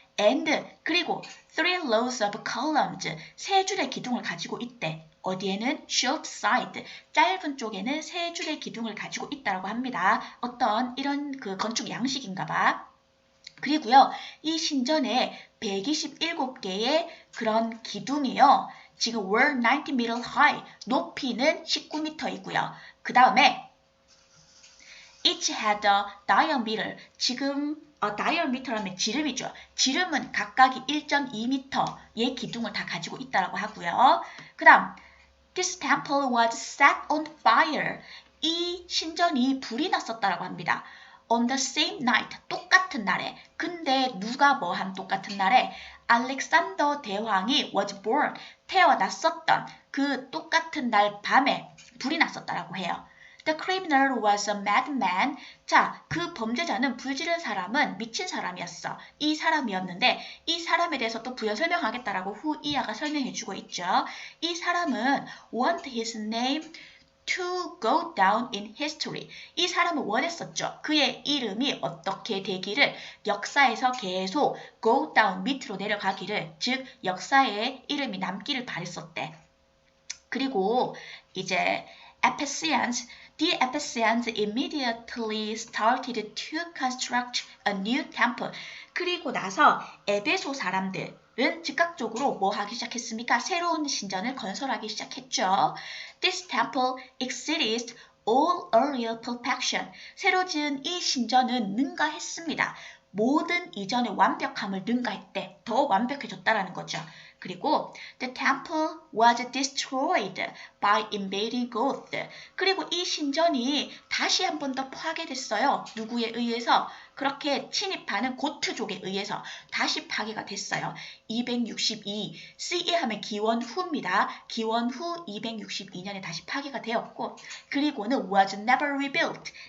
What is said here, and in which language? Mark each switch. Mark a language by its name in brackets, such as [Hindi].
[Korean] and, 그리고 [English] three rows of columns, [Korean] 세 줄의 기둥을 가지고 있대. 어디에는 [English] short side, [Korean] 짧은 쪽에는 세 줄의 기둥을 가지고 있다고 합니다. 어떤 이런 그 건축 양식인가 봐. 그리고요, 이 신전에 127개의 그런 기둥이요. [English] 지금 were 90 meter high, [Korean] 높이는 19m이고요. 그 다음에 [English] each had a diameter, [Korean] 지금 diameter라면 지름이죠. 지름은 각각이 1.2m의 기둥을 다 가지고 있다고 하고요. 그 다음 [English] This temple was set on fire. [Korean] 이 신전이 불이 났었다라고 합니다. [English] On the same night, [Korean] 똑같은 날에. 근데 누가 뭐한 똑같은 날에? 알렉산더 대왕이 [English] was born, [Korean] 태어났었던 그 똑같은 날 밤에 불이 났었다라고 해요. [English] The criminal was a madman. [Korean] 자, 그 범죄자는 불지른 사람은 미친 사람이었어. 이 사람이었는데 이 사람에 대해서 또 부연 설명하겠다라고 후이아가 설명해주고 있죠. 이 사람은 [English] want his name to go down in history. [Korean] 이 사람은 원했었죠. 그의 이름이 어떻게 되기를, 역사에서 계속 [English] go down, [Korean] 밑으로 내려가기를, 즉 역사에 이름이 남기를 바랬었대. 그리고 이제 [English] The Ephesians immediately started to construct a new temple. [Korean] 그리고 나서 에베소 사람들은 즉각적으로 뭐 하기 시작했습니까? 새로운 신전을 건설하기 시작했죠. [English] This temple exceeds all earlier perfection. [Korean] 새로 지은 이 신전은 능가했습니다. 모든 이전의 완벽함을 능가했대. 더 완벽해졌다라는 거죠. [English] 그리고 the temple was destroyed by invading gods. [Korean] 그리고 이 신전이 다시 한 번 더 파괴됐어요. 누구에 의해서? 그렇게 침입하는 고트족에 의해서 다시 파괴가 됐어요. 262, CE 하면 기원 후입니다. 기원 후 262년에 다시 파괴가 되었고, 그리고는 [English] was never rebuilt.